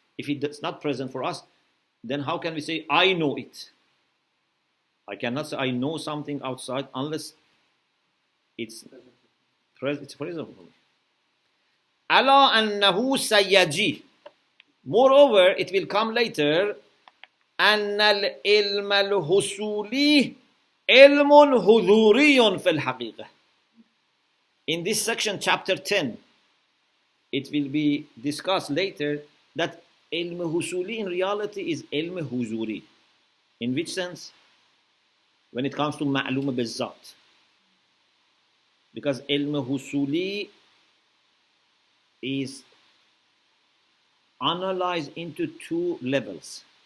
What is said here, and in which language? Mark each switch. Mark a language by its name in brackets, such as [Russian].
[English] If it's not present for us, then how can we say, I know it? I cannot say I know something outside unless it's present for me. [Arabic] Ala annahu sayaji. [English] Moreover, it will come later. [Arabic] أن العلم الحصولي علم حضوري في الحقيقة. [English] In this section, chapter 10, it will be discussed later that ilm husuli in reality is ilm huzuri. In which sense? When it comes to ma'lum bizzat. Because ilm husuli is analyzed into two levels.